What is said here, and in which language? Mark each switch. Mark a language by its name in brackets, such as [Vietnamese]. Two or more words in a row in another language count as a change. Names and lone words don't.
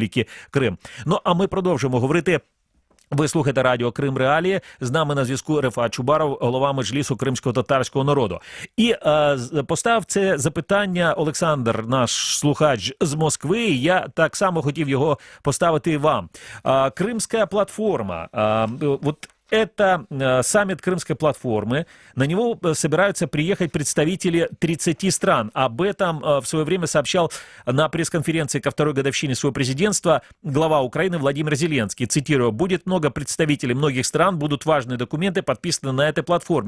[Ukrainian] Ну, а ми продовжимо говорити Ви слухаєте радіо Крим Реалії. З нами на зв'язку Рефат Чубаров, голова Меджлісу кримсько-татарського народу. І поставив це запитання Олександр, наш слухач з Москви. Я так само хотів його поставити і вам. Кримська платформа. [Russian] Это саммит Крымской платформы. На него собираются приехать представители 30 стран. Об этом в свое время сообщал на пресс-конференции ко второй годовщине своего президентства глава Украины Владимир Зеленский. Цитирую: «Будет много представителей многих стран, будут важные документы подписаны на этой платформе.